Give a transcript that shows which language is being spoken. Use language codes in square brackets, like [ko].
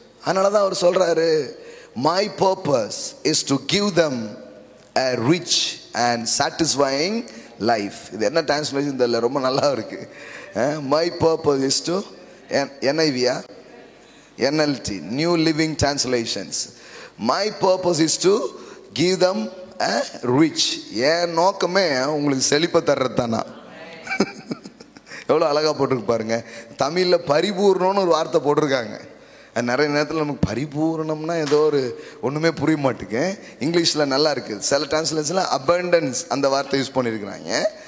[ta] அதனால தான் அவர் சொல்றாரு, [en] my purpose is to give them a rich and satisfying life. [ta] இது என்ன டிரான்ஸ்லேஷன் தெரியல, ரொம்ப நல்லா இருக்கு. [en] my purpose is to NIV NLT New Living Translations. my purpose is to give them a rich. [ta] என் நோக்கமே உங்களுக்கு செழிப்பை தர்றது தானா. எவ்வளோ அழகாக போட்டிருக்கு பாருங்க. தமிழில் பரிபூர்ணம்னு ஒரு வார்த்தை போட்டிருக்காங்க. நிறைய நேரத்தில் நமக்கு பரிபூர்ணம்னா ஏதோ ஒரு ஒன்றுமே புரிய மாட்டேங்க. இங்கிலீஷில் நல்லா இருக்குது. சில டிரான்ஸ்லேஷனில் abundance அந்த வார்த்தை யூஸ் பண்ணியிருக்கிறாங்க.